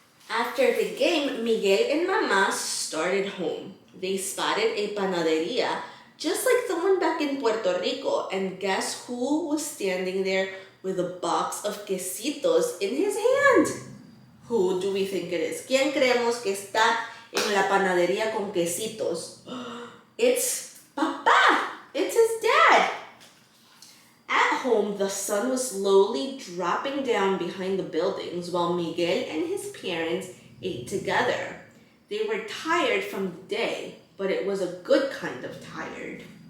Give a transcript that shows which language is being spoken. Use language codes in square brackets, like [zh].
[en] After the game, Miguel and Mama started home. They spotted a panaderia just like the one back in Puerto Rico, and guess who was standing there with a box of quesitos in his hand? Who do we think it is? [es] ¿Quién creemos que está en la panadería con quesitos? [en] It's Papa! It's his dad! At home, the sun was slowly dropping down behind the buildings while Miguel and his parents ate together. They were tired from the day, but it was a good kind of tired.